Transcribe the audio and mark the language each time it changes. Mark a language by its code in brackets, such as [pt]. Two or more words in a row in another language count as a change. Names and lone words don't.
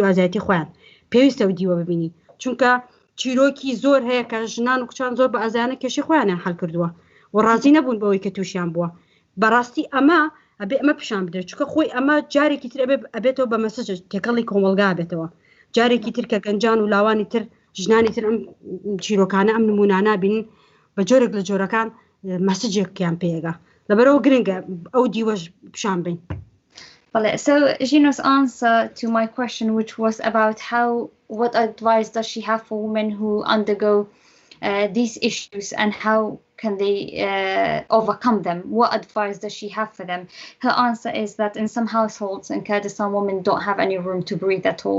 [ckb] ئازایەتی خۆیان پێویستە و دیوە ببینی چونکە چیرۆکی زۆر هەیە کە ژنان و کچان زۆر بە ئازایانە کێشەی خۆیانیان هەڵ کردووە و ڕازی نەبوون بەوەی کە تووشیان بووە بەڕاستی ئەبێ ئەمە پیشان بدرێت چونکە خۆی ئەمە جارێکی تر ئەبێتەوە بە مەسەج تێکەڵی کۆمەلگا بێتەوە جارێکی تر کە گەنجان و لاوانی تر ژنانی تر ئەم چیرۆکانە ئەم نمونانە بینن بە جۆرێک لە جۆرەکان مەسەجێکیان پێگا لەبەرەوە گرنگە ئەو دیوەش پیشان بین. [en] So Zhino's answer to my question, which was about what advice does she have for women who undergo these issues and how can they overcome them? What advice does she have for them? Her answer is that in some households in Kurdistan, women don't have any room to breathe at all.